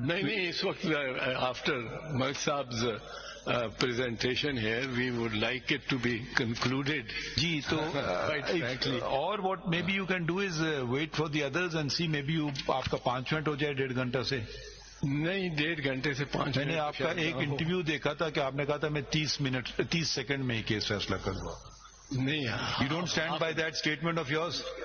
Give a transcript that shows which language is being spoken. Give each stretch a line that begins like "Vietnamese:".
Urdu: نہیں اس وقت
English: After Malik صاحب presentation here, we would like it to be concluded.
Urdu: جی تو اور
English: what maybe you can do is wait for the others and see maybe
Urdu: آپ کا 5 minute ہو جائے 1.5 گھنٹہ سے. نہیں 1.5 گھنٹے سے 5 منٹ. میں نے آپ کا ایک انٹرویو دیکھا تھا کہ آپ نے کہا تھا میں 30 سیکنڈ میں ہی کیس فیصلہ کر دوں. نہیں
English: you don't stand by that statement of yours.